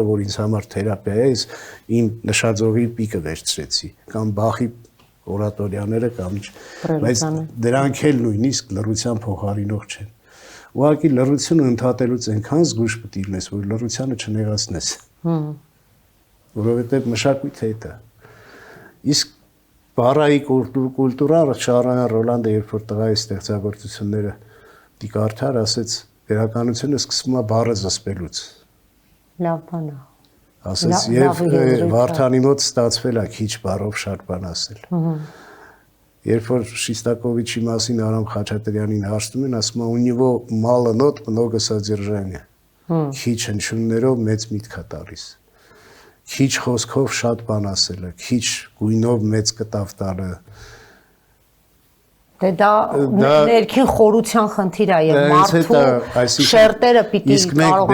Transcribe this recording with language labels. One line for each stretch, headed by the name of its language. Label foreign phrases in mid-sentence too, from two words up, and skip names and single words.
Armenian: որ ինձ համար թերապիա է, իմ նշաձողի պիկը վերցրեցի, կամ Բախի օրատորիաները կամ ինչ, բայց դրանք էլ նույնիսկ լռության փոխարինող չեն։ Ուղղակի լռությունը ընդհատելուց այնքան զգույշ պետք է լինես, որ լռությանը չնեղացնես։ Որովհետև մշակույթը է դա։ Իսկ բարայի կուլտուրան Շահրայան Ռոլանդը երբ որ տղայի ստեղծագործությունները դիկարդար ասեց Վերականությունը սկսվում է բառը զսպելուց։ Լավ բան է։ Ասես եւ Վարդանի մոտ ստացվել է քիչ բառով շատ բան ասել։ Երբ որ Շիստակովիչի մասին Արամ Խաչատրյանին հարցնում են, ասում է՝
Russian: «У него мало нот, много содержания»։
Armenian: Քիչ հնչյուններով մեծ միտք է տալիս։ Քիչ խոսքով շատ բան ասելը, քիչ գույնով մեծ կտավ տալը։ Դե դա ներքին խորության խնդիր է եւ մարդու շերտերը պիտի կարողանան